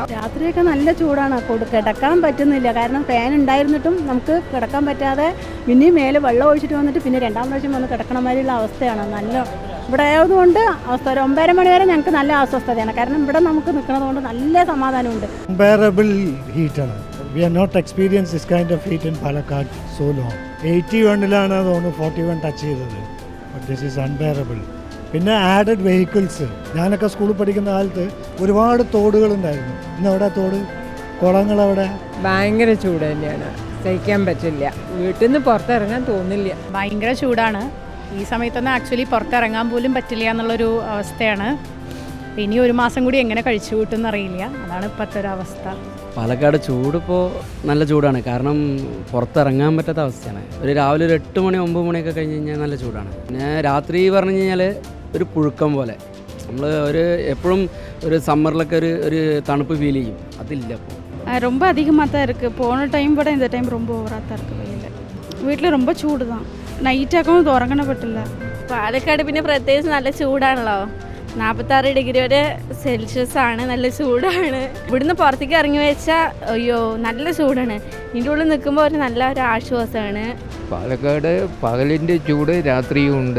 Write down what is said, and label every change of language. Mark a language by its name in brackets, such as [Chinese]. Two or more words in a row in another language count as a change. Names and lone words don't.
[Malayalam] രാത്രിയൊക്കെ നല്ല ചൂടാണ്, കിടക്കാൻ പറ്റുന്നില്ല. കാരണം ഫാൻ ഉണ്ടായിരുന്നിട്ടും നമുക്ക് കിടക്കാൻ പറ്റാതെ പിന്നെയും മേലെ വെള്ളം ഒഴിച്ചിട്ട് വന്നിട്ട് പിന്നെ രണ്ടാം പ്രാവശ്യം വന്ന് കിടക്കണ മാതിരിയുള്ള അവസ്ഥയാണ്. നല്ല ഇവിടെ ആയതുകൊണ്ട് അവസ്ഥ ഒരു 9:30 മണി വരെ ഞങ്ങൾക്ക് നല്ല അസ്വസ്ഥതയാണ്. കാരണം ഇവിടെ നമുക്ക് നിൽക്കുന്നത് കൊണ്ട് നല്ല സമാധാനമുണ്ട്. [English] Unbearable heat ആണ്. We are not experienced this kind of heat in Palakkad so long. [Malayalam] 81-ലാണ് തോന്നുന്നു 41 ടച്ച് ചെയ്തത്. [English] But this is unbearable. പിന്നെ added vehicles. [Malayalam] ഞാനൊക്കെ സ്കൂളിൽ പഠിക്കുന്ന കാലത്ത് ഒരുപാട് തോടുകളുണ്ടായിരുന്നു. ഇന്നവിടെ തോട്, കുളങ്ങളവിടെ. ഭയങ്കര ചൂട് തന്നെയാണ്, സഹിക്കാൻ പറ്റില്ല. വീട്ടിൽ നിന്ന് പുറത്തിറങ്ങാൻ തോന്നില്ല. ഭയങ്കര ചൂടാണ്. ഈ സമയത്തൊന്നും ആക്ച്വലി പുറത്തിറങ്ങാൻ പോലും പറ്റില്ല എന്നുള്ളൊരു അവസ്ഥയാണ്. ഇനി ഒരു മാസം കൂടി എങ്ങനെ കഴിച്ചു കൂട്ടുമെന്ന് അറിയില്ല. അതാണ് ഇപ്പോഴത്തെ ഒരു അവസ്ഥ. പാലക്കാട് ചൂടിപ്പോൾ നല്ല ചൂടാണ്, കാരണം പുറത്തിറങ്ങാൻ പറ്റാത്ത അവസ്ഥയാണ്. ഒരു രാവിലെ ഒരു 8 മണി 9 മണിയൊക്കെ കഴിഞ്ഞ് കഴിഞ്ഞാൽ നല്ല ചൂടാണ്. പിന്നെ രാത്രി പറഞ്ഞു കഴിഞ്ഞാൽ ഒരു പുഴുക്കം പോലെ, നമ്മൾ എപ്പോഴും ഒരു സമ്മറിലൊക്കെ ഒരു തണുപ്പ് ഫീൽ ചെയ്യും, അതില്ല ഇപ്പോൾ. [Tamil] ரொம்ப அதிகமாக தான் இருக்குது. போன டைம் விட இந்த டைம் ரொம்ப ஓவராக தான் இருக்குது. வெயில் வீட்டில் ரொம்ப ചൂട് தான். [Malayalam] നൈറ്റാക്കും ഉറങ്ങണ പറ്റില്ല. പാലക്കാട് പിന്നെ പ്രത്യേകിച്ച് നല്ല ചൂടാണല്ലോ. 46 ഡിഗ്രി വരെ സെൽഷ്യസ് ആണ്, നല്ല ചൂടാണ്. ഇവിടുന്ന് പുറത്തേക്ക് ഇറങ്ങി വെച്ചാൽ അയ്യോ നല്ല ചൂടാണ്. ഇതിൻ്റെ ഉള്ളിൽ നിൽക്കുമ്പോൾ ഒരു നല്ല ഒരു ആശ്വാസമാണ്. പാലക്കാട് പകലിൻ്റെ ചൂട് രാത്രിയും ഉണ്ട്.